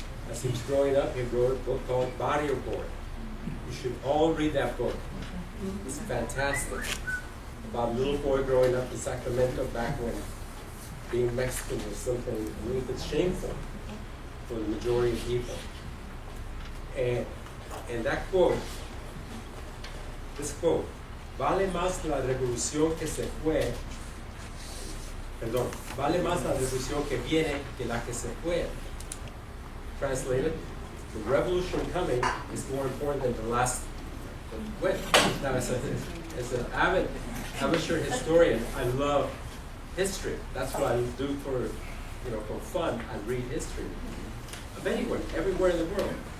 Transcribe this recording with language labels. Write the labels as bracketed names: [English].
[English] As he was growing up, he wrote a book called Barrio Boy. You should all read that book. It's fantastic. About a little boy growing up in Sacramento back when being Mexican was something a little bit shameful for the majority of people. [Spanish] And that quote, this quote, vale más la revolución que se fue, perdón, vale más la revolución que viene que la que se fue. [English] Translated, the revolution coming is more important than the last that went. Now, as an avid amateur historian, I love history. That's what I do for fun. I read history of anyone, everywhere in the world.